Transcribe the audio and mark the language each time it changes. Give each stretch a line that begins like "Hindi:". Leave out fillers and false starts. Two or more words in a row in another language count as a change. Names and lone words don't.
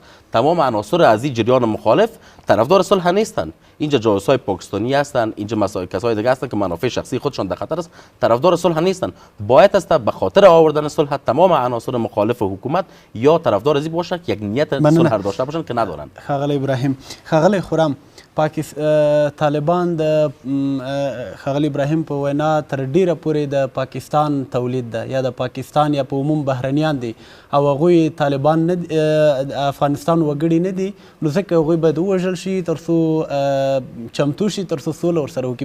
Persian: تمام عناصر از این جریان مخالف طرفدار صلح نیستند. اینجا جاسوسای پاکستانی هستند، اینجا کسای دیگه هستند که منافع شخصی خودشان در خطر است، طرفدار صلح نیستند. باید است به خاطر آوردن صلح تمام عناصر مخالف حکومت یا طرفدار از این باشه که یک نیت صلح داشته باشند که ندارند.
Pashto: ښاغلی ابراهیم، ښاغلی خرم، طالبان د ښاغلي ابراهیم په وینا تر ډیره پورې د پاکستان تولید ده یا د پاکستان یا په عموم بهرنیان دي او هغوی طالبان نه افغانستان وګړي نه دي، نو ځکه هغوی باید ووژل شي تر څو چمتو شي تر څو سوله ورسره وکړي.